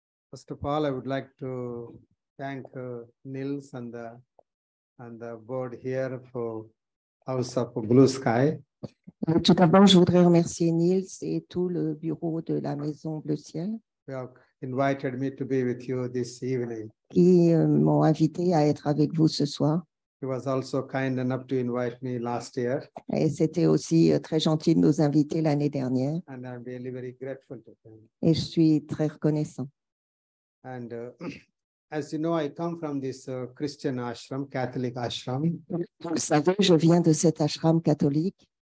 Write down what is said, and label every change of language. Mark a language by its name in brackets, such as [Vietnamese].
[English] First of all, I would like to thank Nils and the board here for House of Blue Sky. [French] Tout d'abord, je voudrais remercier Niels et tout le bureau de la Maison Bleu Ciel [English] They have invited me to be with you this evening. [French] qui m'ont invité à être avec vous ce soir. [English] He was also kind enough to invite me last year, [French] Et c'était aussi très gentil de nous inviter l'année dernière. [English] and I'm really very grateful to him. [French] Et je suis très reconnaissant. [English] And as you know, I come from this Christian ashram, Catholic ashram, [French] Vous le savez, je viens de cet ashram catholique